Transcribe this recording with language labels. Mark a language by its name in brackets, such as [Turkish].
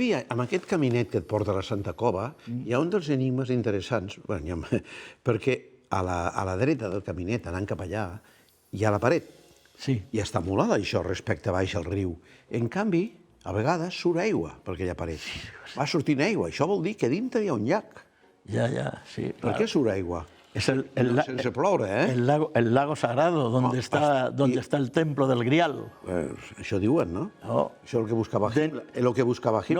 [Catalan] Amb aquest caminet que et porta a la Santa Cova hi ha un dels enigmes interessants, perquè a la dreta del caminet, anant cap allà, hi ha la paret. Sí. I està molada això respecte a baix al riu. En canvi, a vegades surt aigua per aquella paret. Va sortint aigua. Això vol dir que dintre hi ha un llac. Ja, sí. Per què surt aigua? Sense ploure, eh? [Spanish] El lago sagrado, donde está el templo del Grial. [Catalan] Això diuen, no? Això és el que buscava Hitler.